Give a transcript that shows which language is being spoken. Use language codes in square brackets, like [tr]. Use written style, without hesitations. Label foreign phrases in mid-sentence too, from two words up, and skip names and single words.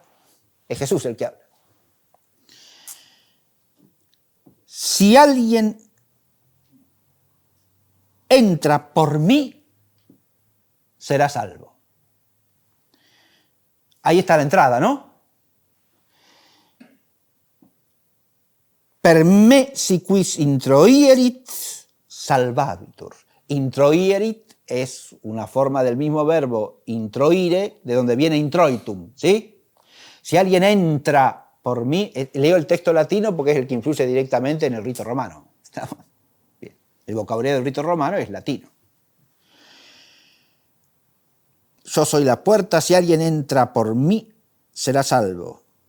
[es] Es Jesús el que habla. Si alguien entra por mí, será salvo. Ahí está la entrada, ¿no? [la] Per me si quis introierit salvabitur. [es] Introierit es una forma del mismo verbo introire, de donde viene introitum, ¿sí? Si alguien entra por mí, leo el texto latino porque es el que influye directamente en el rito romano. Bien. El vocabulario del rito romano es latino. Yo soy la puerta, si alguien entra por mí, será salvo.